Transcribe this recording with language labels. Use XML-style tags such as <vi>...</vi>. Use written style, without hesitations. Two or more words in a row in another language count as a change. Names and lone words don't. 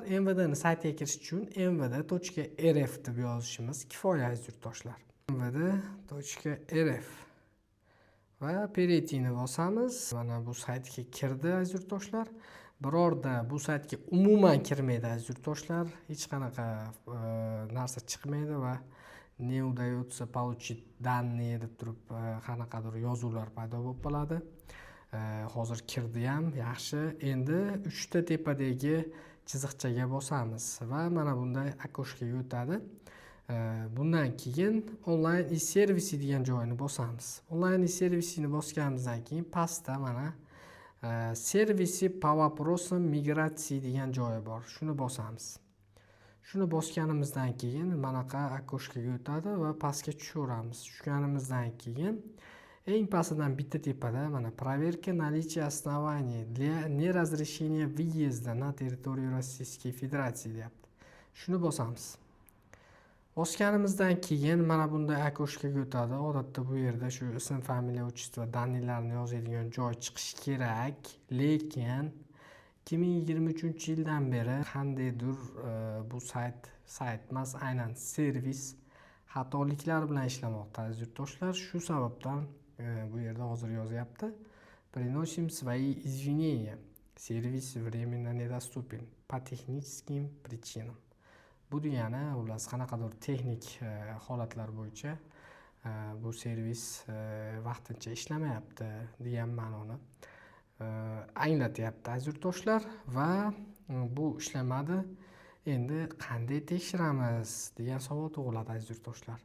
<uz>MVDni saytiga kirish uchun mvd.rf deb yozishimiz kifoya aziz yurtdoshlar. mvd.rf va перейти-ni bosamiz. Mana bu saytga kirdi aziz yurtdoshlar. Birorda bu saytga umuman kirmaydi aziz yurtdoshlar. Hech qanaqa narsa chiqmaydi va</uz> <ru>не удается получить данные</ru> <uz>deb turib qanaqadir yozuvlar paydo bo'lib qoladi. Hozir kirdi ham, yaxshi. Endi 3 ta tepadagi chiziqchaga bosamiz va mana bunday akoshkaga o'tadi. Bundan keyin onlayn servisi degan joyini bosamiz. Onlayn servisini bosganimizdan keyin pastda mana servisi</uz> <ru>по вопросам</ru> <uz>migratsiya degan joyi bor. Shuni bosamiz. Shuni bosganimizdan keyin manaqa akoshkaga o'tadi va pastga tushaveramiz. Tushganimizdan keyin eng pastidan bitta tepada mana</uz> <ru>проверка наличия оснований для неразрешения въезда на территорию Российской Federaции</ru> <uz>deyapti. Shuni bosamiz. Bosganimizdan keyin mana bunday akoshkaga o'tadi. Odatda bu yerda shu ism, familiya, отчество, daniylarni yozadigan joy chiqishi kerak. Lekin 2023-yildan beri qandaydir bu sayt emas, aynan servis xatoliklar bilan ishlamoqda aziz yurtdoshlar. Shu sababdan bu yerda hozir yozyapti.</uz> <ru>Приносим свои извинения.</ru> <uz>Servis</uz> <ru>временно недоступен по техническим причинам.</ru> <uz>Bu degani, ular qanaqadir texnik holatlar bo'yicha bu servis vaqtincha ishlamayapti degan ma'noni anglatyapti aziz yurtdoshlar va bu ishlamadi. Endi qanday tekshiramiz degan savol tug'iladi aziz yurtdoshlar.</uz>